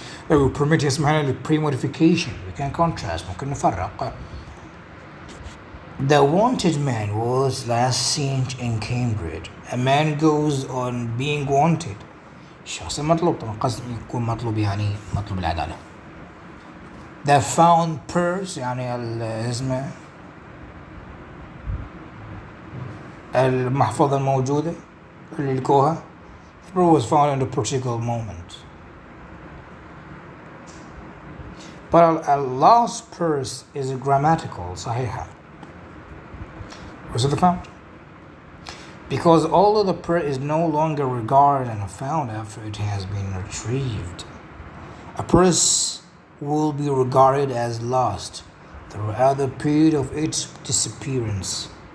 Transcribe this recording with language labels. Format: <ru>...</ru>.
<ar>لو permit يسمح لنا premodification we can contrast ممكن نفرق.</ar> <en>The wanted man was last seen in Cambridge. A man goes on being wanted.</en> <ar>الشخص المطلوب طبعا قصد يكون مطلوب يعني مطلوب العدالة. The found purse يعني اسمه المحفظة الموجودة اللي لقوها.</ar> <en>The purse was found in a particular moment. But a lost purse is grammatical صحيحة. Was it found? Because although the purse is no longer regarded and found after it has been retrieved, a purse will be regarded as lost throughout the period of its disappearance.</en>